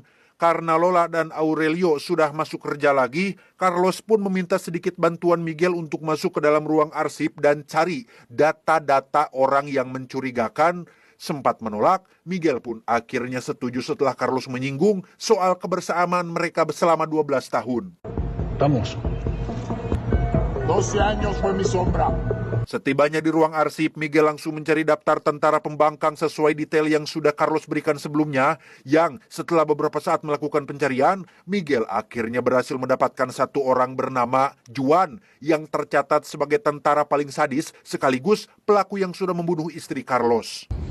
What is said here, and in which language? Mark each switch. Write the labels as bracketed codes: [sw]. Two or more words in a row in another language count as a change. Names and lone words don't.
[id] Karena Lola dan Aurelio sudah masuk kerja lagi, Carlos pun meminta sedikit bantuan Miguel untuk masuk ke dalam ruang arsip dan cari data-data orang yang mencurigakan. Sempat menolak, Miguel pun akhirnya setuju setelah Carlos menyinggung soal kebersamaan mereka selama 12 tahun. [es] Vamos. 12 años fue mi sombra. [id] Setibanya di ruang arsip, Miguel langsung mencari daftar tentara pembangkang sesuai detail yang sudah Carlos berikan sebelumnya, yang setelah beberapa saat melakukan pencarian, Miguel akhirnya berhasil mendapatkan satu orang bernama Juan, yang tercatat sebagai tentara paling sadis sekaligus pelaku yang sudah membunuh istri Carlos.